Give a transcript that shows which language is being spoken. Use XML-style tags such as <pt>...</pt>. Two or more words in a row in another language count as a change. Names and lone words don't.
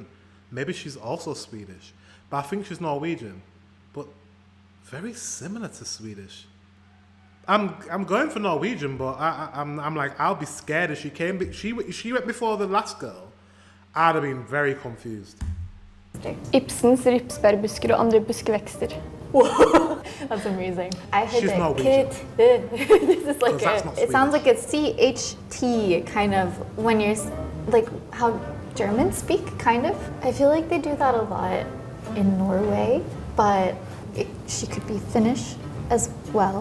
<en>Maybe she's also Swedish, but I think she's Norwegian, but very similar to Swedish. I'm going for Norwegian, but I'm like, I'll be scared if she came. She went before the last girl. I'd have been very confused.</en> <no>Ibsens ripsbærbusker og andre buskevekster.</no> <en>That's amazing. I heard She's that Norwegian. this is like that's not it sounds like a CHT kind of when you're like how Germans speak kind of. I feel like they do that a lot in Norway, but she could be Finnish as well.</en>